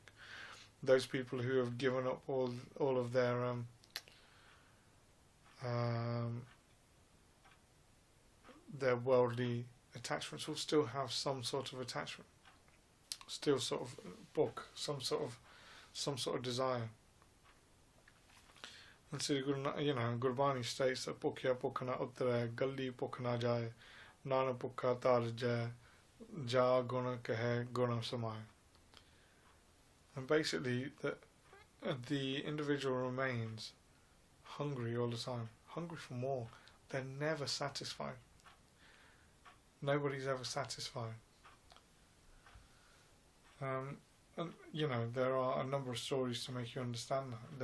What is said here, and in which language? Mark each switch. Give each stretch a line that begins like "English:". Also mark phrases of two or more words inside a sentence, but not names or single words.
English: Those people who have given up all of their worldly attachments will still have some sort of attachment, still sort of book, some sort of desire. And so Gurbani states that
Punjabi: ਭੁਖਿਆ ਭੁਖ ਨ ਉਤਰੇ ਗੱਲੀ ਭੁਖ ਨ ਜਾਇ ਨਾਨਕ ਭੁਖਾ ਤਾ ਜਾਇ ਜਾ ਗੁਣ ਕਹਿ ਗੁਣ ਸਮਾਇ.
English: And basically, the individual remains hungry all the time, hungry for more. They're never satisfied. Nobody's ever satisfied. And there are a number of stories to make you understand that.